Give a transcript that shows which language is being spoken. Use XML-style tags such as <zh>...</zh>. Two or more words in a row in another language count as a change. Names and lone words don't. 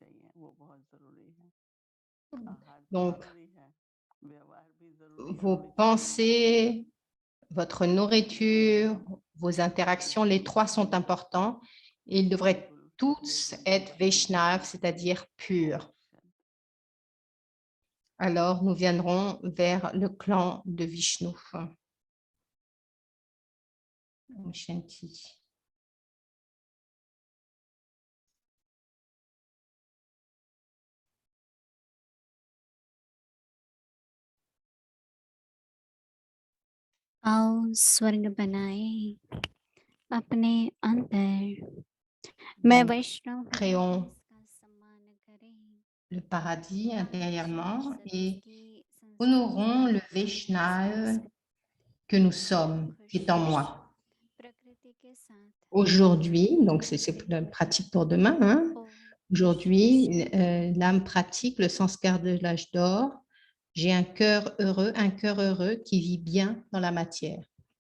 <fr>Donc, vos pensées, votre nourriture, vos interactions, les trois sont importants. Et ils devraient tous être Vaishnav, c'est-à-dire purs. Alors, nous viendrons vers le clan de Vishnu.</fr> <hi>Om Shanti. आओ स्वर्ग बनाए अपने अंदर, मैं</hi> <fr>Donc,</fr> <hi>वैष्णव</hi> <fr>créons</fr> <hi>हूँ, इसका सम्मान करें,</hi> <fr>le paradis intérieurement et</fr> <hi>की</hi> <fr>honorons le Vaishnava que nous sommes, qui est en moi.</fr> <hi>प्रकृति के साथ</hi> <fr>Aujourd'hui, donc c'est la pratique pour demain, hein?</fr> <hi>ओम</hi> <fr>Aujourd'hui, l'âme pratique le sanskar de l'âge d'or. J'ai un cœur heureux qui vit bien dans la matière.</fr>